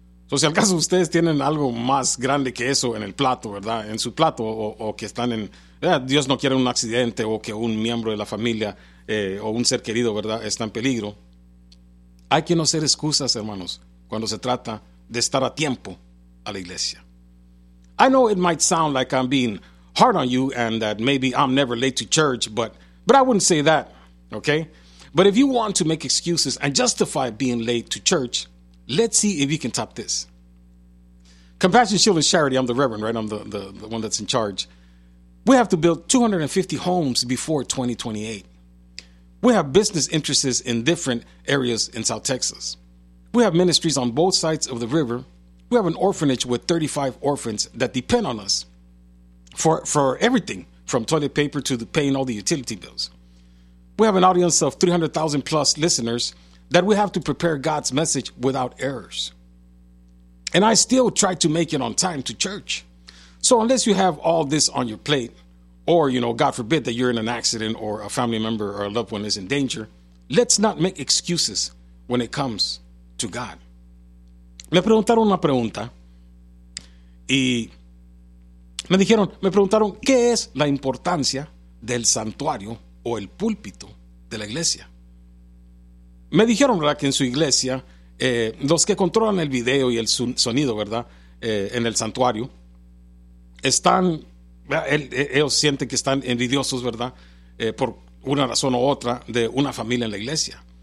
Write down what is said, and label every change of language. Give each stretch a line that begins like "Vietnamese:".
Spanish: O sea, al caso ustedes tienen algo más grande que eso en el plato, ¿verdad?, en su plato, o que están en... Dios no quiere un accidente, o que un miembro de la familia o un ser querido, ¿verdad?, está en peligro. Hay que no hacer excusas, hermanos, cuando se trata de estar a tiempo a la iglesia.
English: I know it might sound like I'm being hard on you and that maybe I'm never late to church, but I wouldn't say that, okay? But if you want to make excuses and justify being late to church, let's see if you can top this. Compassion Children's Charity, I'm the reverend, right? I'm the one that's in charge. We have to build 250 homes before 2028. We have business interests in different areas in South Texas. We have ministries on both sides of the river. We have an orphanage with 35 orphans that depend on us for everything, from toilet paper to paying all the utility bills. We have an audience of 300,000 plus listeners that we have to prepare God's message without errors. And I still try to make it on time to church. So unless you have all this on your plate, or, you know, God forbid that you're in an accident or a family member or a loved one is in danger, let's not make excuses when it comes to God.
Spanish: Me preguntaron una pregunta y me preguntaron qué es la importancia del santuario o el púlpito de la iglesia. Me dijeron, ¿verdad?, que en su iglesia, los que controlan el video y el sonido, ¿verdad?, en el santuario, están, ellos sienten que están envidiosos, ¿verdad?, por una razón u otra, de una familia en la iglesia.